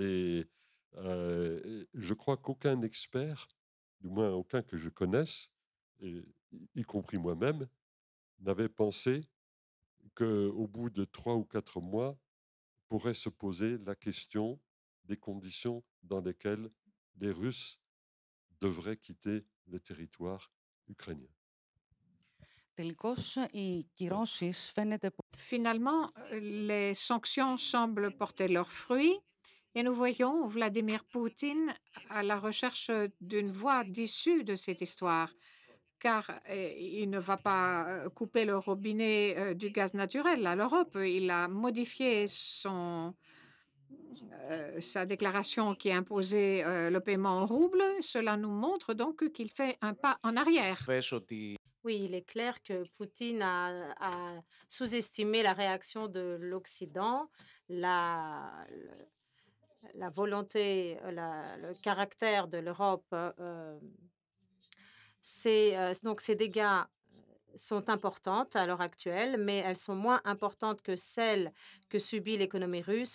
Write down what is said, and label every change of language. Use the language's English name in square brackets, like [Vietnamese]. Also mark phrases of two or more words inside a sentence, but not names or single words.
[French] Je crois qu'aucun expert, du moins aucun que je connaisse, y compris moi-même, n'avait pensé qu'au bout de 3 ou 4 mois, pourrait se poser la question des conditions dans lesquelles les Russes devraient quitter le territoire ukrainien. [Greek] Τελικώς οι κυρώσεις φαίνεται [French] Finalement, les sanctions semblent porter leurs fruits et nous voyons Vladimir Poutine à la recherche d'une voie d'issue de cette histoire, car il ne va pas couper le robinet du gaz naturel à l'Europe. Il a modifié sa déclaration qui imposait le paiement en rouble. Cela nous montre donc qu'il fait un pas en arrière. [Greek] πες ότι [French] Oui, il est clair que Poutine a sous-estimé la réaction de l'Occident, la volonté, le caractère de l'Europe Donc ces dégâts sont importantes à l'heure actuelle, mais elles sont moins importantes que celles que subit l'économie russe.